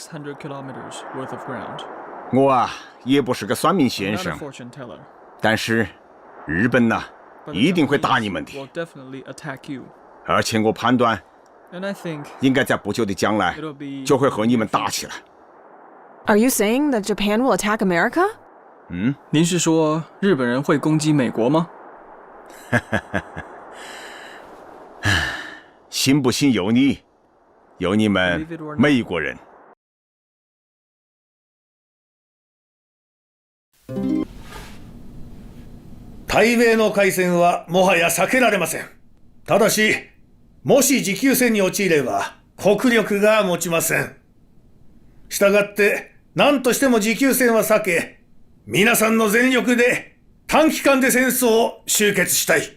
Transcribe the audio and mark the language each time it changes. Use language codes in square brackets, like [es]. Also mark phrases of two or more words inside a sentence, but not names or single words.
[zh] 我啊，也不是个算命先生，但是日本呐，一定会打你们的。而且我判断，应该在不久的将来就会和你们打起来。 [en] Are you saying that Japan will attack America? [zh] 您是说日本人会攻击美国吗？信不信由你，由你们美国人。 [ja] 対米の開戦はもはや避けられません。ただし、もし持久戦に陥れば国力が持ちません。したがって何としても持久戦は避け、皆さんの全力で短期間で戦争を終結したい。